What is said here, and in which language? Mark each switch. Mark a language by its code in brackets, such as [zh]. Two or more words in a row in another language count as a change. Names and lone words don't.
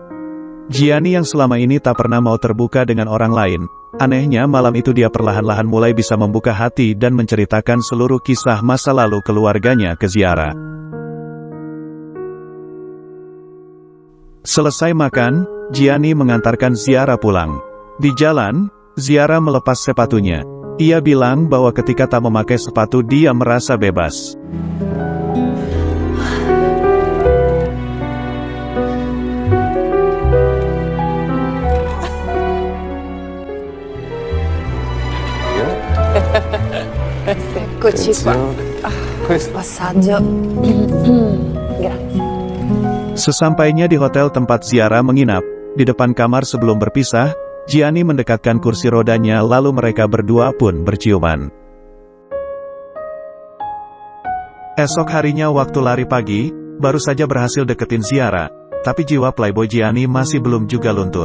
[id] Gianni yang selama ini tak pernah mau terbuka dengan orang lain, anehnya malam itu dia perlahan-lahan mulai bisa membuka hati dan menceritakan seluruh kisah masa lalu keluarganya ke Ziara. Selesai makan, Gianni mengantarkan Ziara pulang. Di jalan, Ziara melepas sepatunya. Ia bilang bahwa ketika tak memakai sepatu dia merasa bebas. [it] Eccoci qua. Passaggio. Grazie. [id] Sesampainya di hotel tempat Ziara menginap, di depan kamar sebelum berpisah, Gianni mendekatkan kursi rodanya lalu mereka berdua pun berciuman. Esok harinya waktu lari pagi, baru saja berhasil deketin Ziara, tapi jiwa playboy Gianni masih belum juga luntur.